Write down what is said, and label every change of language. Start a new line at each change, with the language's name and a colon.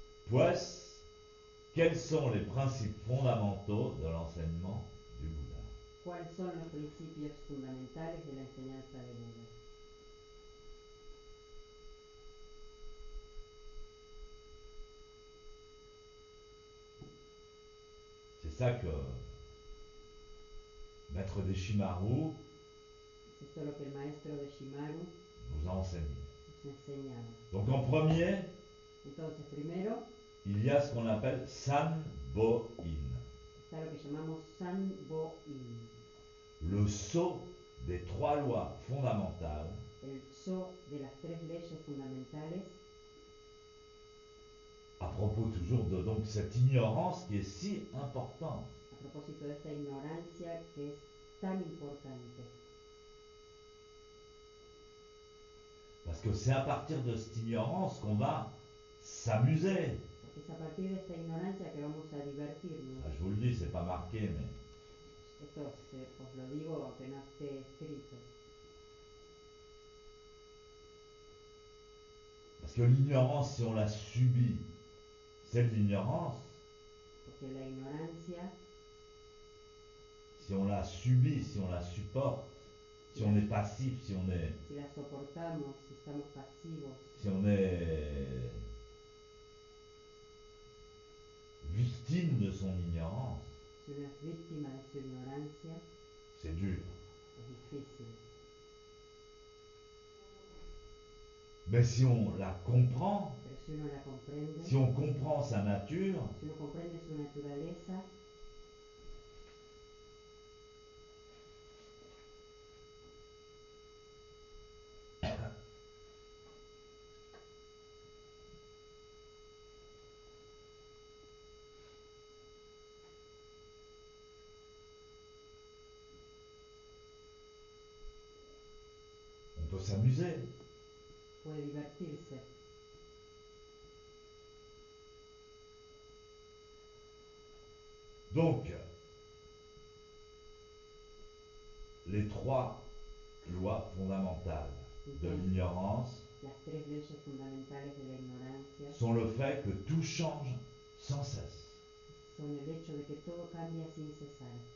French: Pues, quels sont les principes fondamentaux de l'enseignement du Bouddha?
Spanish: ¿Cuáles son los principios fundamentales de la enseñanza de Buda?
French: C'est ça que Maître Deshimaru
Spanish: Es esto lo que el maestro de Shimaru
French: nous a enseigné.
Spanish: nos enseñaba.
French: Donc en premier,
Spanish: Entonces, primero
French: il y a ce qu'on appelle Sanbo-in,
Spanish: está lo que llamamos Sanbo-in,
French: le sceau des trois lois fondamentales
Spanish: el Tso de las tres leyes fundamentales,
French: à propos toujours de donc cette ignorance qui est si importante.
Spanish: a propósito de esta ignorancia que es tan importante.
French: Parce que c'est à partir de cette ignorance qu'on va s'amuser.
Spanish: Porque es a partir de esta ignorancia que vamos a divertirnos.
French: Ah, je vous le dis, c'est pas marqué, mais
Spanish: Esto os lo digo aunque no esté escrito.
French: parce que l'ignorance, si on la subit, c'est de l'ignorance.
Spanish: Porque la ignorancia,
French: Si on la subit, si on la supporte, si on est passif, si on
Spanish: la soportamos, si estamos pasivos,
French: est victime de son ignorance,
Spanish: si uno es víctima de su ignorancia,
French: c'est dur.
Spanish: es difícil.
French: Mais si on la comprend,
Spanish: Pero si uno la comprende,
French: si on comprend sa nature,
Spanish: si uno comprende su naturaleza,
French: on peut s'amuser.
Spanish: puede divertirse.
French: Donc, les trois lois fondamentales de l'ignorance
Spanish: Las tres leyes fundamentales de la ignorancia
French: sont le fait que tout change sans cesse.
Spanish: son el hecho de que todo cambia sin cesar.